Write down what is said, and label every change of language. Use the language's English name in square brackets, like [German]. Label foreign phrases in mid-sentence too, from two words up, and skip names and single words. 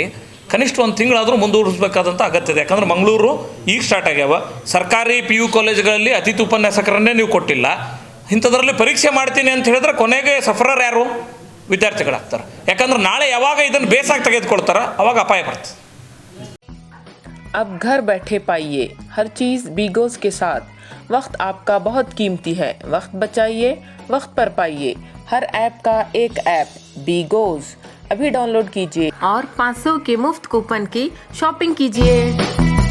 [Kannada] ಕನಿಷ್ಠ ಒಂದು ತಿಂಗಳಾದರೂ ಮುಂದೂಡಿಸ್ಬೇಕಾದಂಥ ಅಗತ್ಯ ಇದೆ. ಯಾಕಂದ್ರೆ ಮಂಗಳೂರು ಈಗ ಸ್ಟಾರ್ಟ್ ಆಗ್ಯಾವ, ಸರ್ಕಾರಿ PU ಕಾಲೇಜುಗಳಲ್ಲಿ ಅತಿಥಿ ಉಪನ್ಯಾಸಕರನ್ನೇ ನೀವು ಕೊಟ್ಟಿಲ್ಲ. ಇಂಥದ್ರಲ್ಲಿ ಪರೀಕ್ಷೆ ಮಾಡ್ತೀನಿ ಅಂತ ಹೇಳಿದ್ರೆ ಕೊನೆಗೆ ಸಫರರ್ ಯಾರು? ವಿದ್ಯಾರ್ಥಿಗಳಾಗ್ತಾರೆ. ಯಾಕಂದ್ರೆ ನಾಳೆ ಯಾವಾಗ ಇದನ್ನು ಬೇಸಾಗಿ ತೆಗೆದುಕೊಳ್ತಾರ ಅವಾಗ ಅಪಾಯ ಬರ್ತದೆ. [Hindi] अब घर बैठे पाइए हर चीज़ बीगोज़ के साथ। वक्त आपका बहुत कीमती है, वक्त बचाइए, वक्त पर पाइए। हर ऐप का एक ऐप बीगोज़ अभी डाउनलोड कीजिए और 500 के मुफ्त कूपन की शॉपिंग कीजिए।